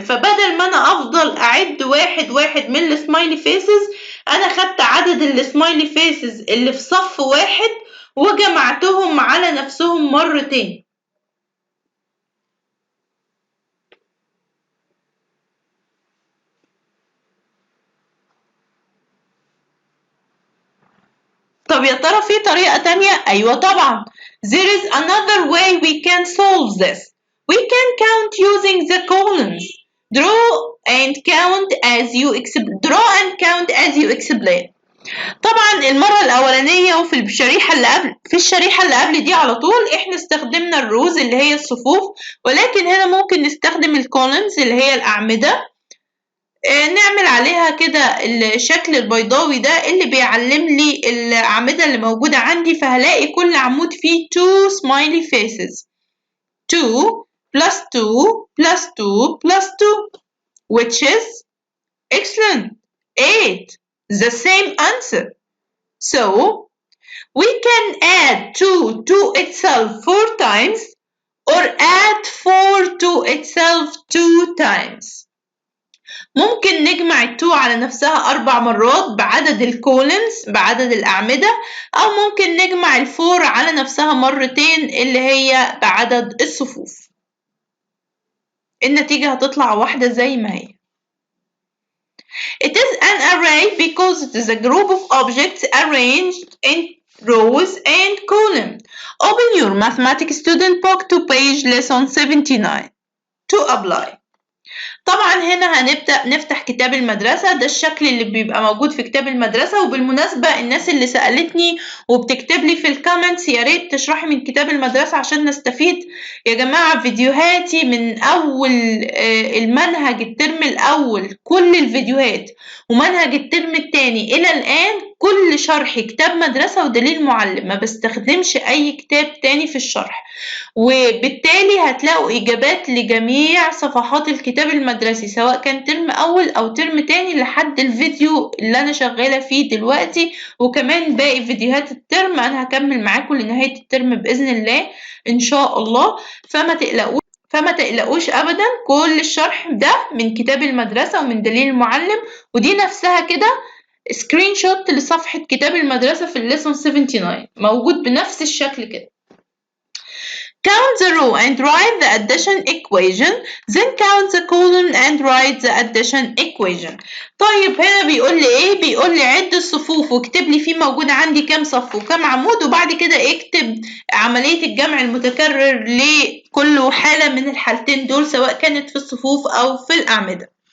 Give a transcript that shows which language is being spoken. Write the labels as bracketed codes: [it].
[ar] فبدل ما انا افضل اعد واحد واحد من السمايلي فيسز، انا خدت عدد السمايلي فيسز اللي في صف واحد وجمعتهم على نفسهم مرتين. طب يا ترى في طريقة تانية؟ أيوة طبعا. [en] There is another way we can solve this. We can count using the columns. Draw and count as you explain. [ar] طبعا المرة الأولانية وفي الشريحة اللي قبل دي على طول احنا استخدمنا الروز اللي هي الصفوف، ولكن هنا ممكن نستخدم الكولمز اللي هي الأعمدة. نعمل عليها كده الشكل البيضاوي ده اللي بيعلم لي الأعمدة اللي موجودة عندي، فهلاقي كل عمود فيه [en] 2 smiley faces. 2 plus 2 plus 2 plus 2 which is excellent 8. The same answer. So we can add 2 to itself 4 times or add 4 to itself 2 times. [ar] ممكن نجمع ال 2 على نفسها 4 مرات بعدد الكولمز بعدد الأعمدة، أو ممكن نجمع ال 4 على نفسها مرتين اللي هي بعدد الصفوف. النتيجة هتطلع واحدة زي ما هي. [en] It is an array because it is a group of objects arranged in rows and columns. Open your mathematics student book to page lesson 79 to apply. [ar] طبعا هنا هنبدأ نفتح كتاب المدرسة. ده الشكل اللي بيبقى موجود في كتاب المدرسة. وبالمناسبة الناس اللي سألتني وبتكتب لي في الكومنتس يا ريت تشرحي من كتاب المدرسة عشان نستفيد. يا جماعة فيديوهاتي من أول المنهج الترم الأول كل الفيديوهات ومنهج الترم الثاني إلى الآن كل شرح كتاب مدرسة ودليل معلم، ما بستخدمش أي كتاب تاني في الشرح، وبالتالي هتلاقوا إجابات لجميع صفحات الكتاب المدرسي سواء كان ترم أول أو ترم تاني لحد الفيديو اللي أنا شغالة فيه دلوقتي، وكمان باقي فيديوهات الترم أنا هكمل معاكم لنهاية الترم بإذن الله إن شاء الله. فما تقلقوش أبدا، كل الشرح ده من كتاب المدرسة ومن دليل المعلم، ودي نفسها كده سكرين شوت لصفحة كتاب المدرسة في الليسون 79 موجود بنفس الشكل كده. [en] Count the row and write the addition equation, then count the column and write the addition equation. [ar] طيب هنا بيقول لي ايه؟ بيقول لي عد الصفوف واكتب لي فيه موجود عندي كام صف وكام عمود، وبعد كده اكتب عملية الجمع المتكرر لكل حالة من الحالتين دول سواء كانت في الصفوف أو في الأعمدة.